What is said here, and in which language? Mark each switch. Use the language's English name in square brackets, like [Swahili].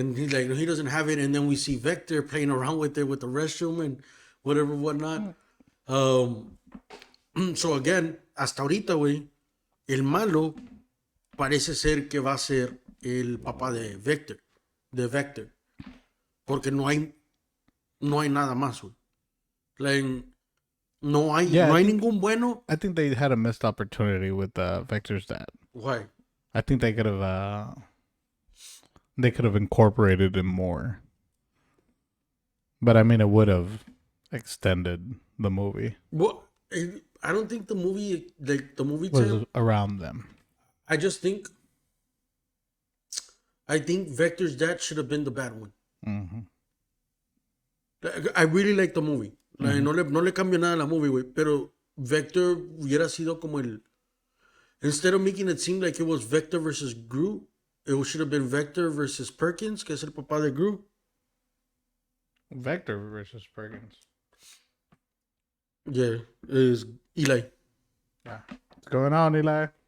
[English] And he's like, no, he doesn't have it. And then we see Vector playing around with it with the restroom and whatnot. [Spanish] Um, [English] so again, [Spanish] hasta ahorita, güey, el malo parece ser que va a ser el papá de Vector, porque no hay nada más, güey. [English] Like, Yeah, [Spanish] no hay ningún bueno. [English] I think they had a missed opportunity with Vector's dad. Why? I think they could have incorporated him more. But I mean, it would have extended the movie. Well, I don't think the movie, like the movie Was time. around them. I think Vector's dad should have been the bad one. Mm-hmm. I really like the movie. Like, [Spanish] no le cambio nada a la movie, güey. Pero Vector hubiera sido como el. [English] Instead of making it seem like it was Vector versus Gru, it should have been Vector versus Perkins, [Spanish] que es el papá de Gru. [English] Vector versus Perkins. Yeah, is Eli. Yeah. What's going on, Eli?